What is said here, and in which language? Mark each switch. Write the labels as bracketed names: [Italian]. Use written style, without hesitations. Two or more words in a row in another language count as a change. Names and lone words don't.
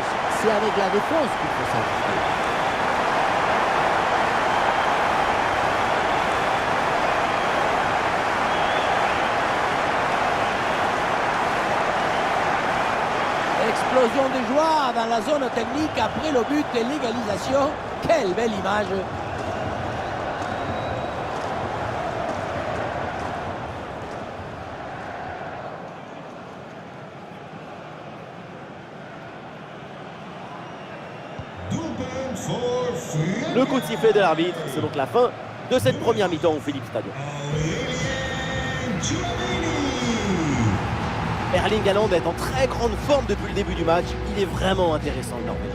[French] C'est avec la défense qu'il faut s'ajuster. Explosion de joie dans la zone technique après le but de l'égalisation. Quelle belle image! [Dutch] Doelpunt voor Frankrijk. [French] Le coup de sifflet de l'arbitre, c'est donc la fin de cette première mi-temps au Philips Stadium. Aurélien Tchouaméni. Erling Haaland est en très grande forme depuis le début du match. Il est vraiment intéressant le Norvège.